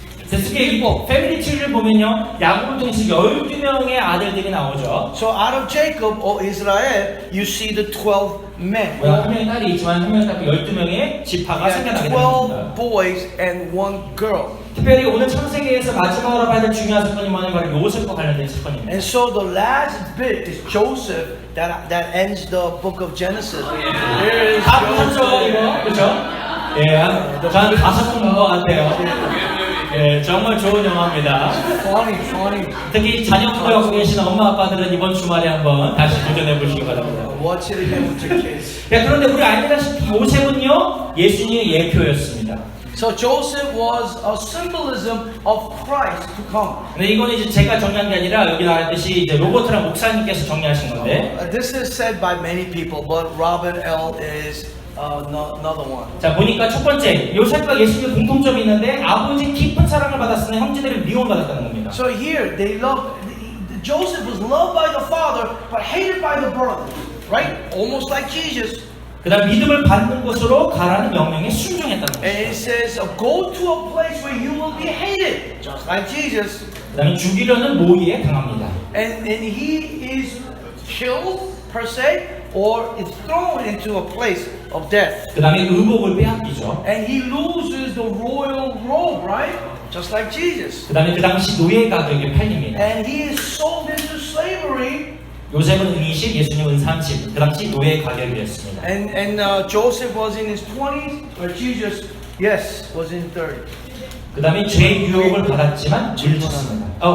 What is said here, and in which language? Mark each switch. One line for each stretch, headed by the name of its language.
Korean: 특히 이 패밀리 트리를 보면요, 야곱을 통해서 12명의 아들들이 나오죠.
English: So out of Jacob or Israel, you see the 12 men.
Korean: 한 명의 딸이 있지만 한 명의 딸 12명의 지파가 생겨나게 12 됩니다.
English: boys and 1 girl.
Korean: 특별히 오늘 창세기에서 마지막으로 봐야 될 중요한 사건이 뭐냐면 바로 요셉과 관련된 사건입니다.
English: And so the last bit is Joseph that ends the book of Genesis. Here is
Korean: 다 보셨죠 이거? 그렇죠? 예, 전 5번 본 것 같아요. 예, 정말 좋은 영화입니다.
English: funny.
Korean: 특히 자녀분들 갖고 계시는 엄마 아빠들은 이번 주말에 한번 다시 도전해 보시기 바랍니다.
English: Watch it again with your kids.
Korean: 야, 그런데 우리 알다시피 요셉은요 예수님의 예표였습니다.
English: So Joseph was a symbolism of Christ to come.
Korean: 근데 이거는 이제 제가 정리한 게 아니라 여기 나왔듯이 이제 로버트랑 목사님께서 정리하신 건데.
English: This is said by many people, but Robin L. is another one.
Korean: 자 보니까 첫 번째 요셉과 예수님의 공통점이 있는데 아버지 깊은 사랑을 받았으나 형제들을 미움받았다는 겁니다.
English: So here they Joseph was loved by the father but hated by the brother, right? Almost like Jesus.
Korean: 그다음 믿음을 받는 곳으로 가라는 명령에 순종했다는 겁니다.
English: it says, go to a place where you will be hated, just like Jesus.
Korean: 그다음에 죽이려는 모의에 당합니다.
English: And he is killed per se, or is thrown into a place of death.
Korean: 그다음에 의복을 빼앗기죠.
English: And he loses the royal robe, right? Just like Jesus.
Korean: 그다음에 그 당시 노예 가격에 팔립니다.
English: And he is sold into slavery.
Korean: 요셉은 은20, 예수님은 30. 그 당시 노예 가격이었습니다.
English: And Joseph was in his 20s, but Jesus, yes, was in 30.
Korean: 그 다음에 죄 유혹을 받았지만 물리쳤습니다.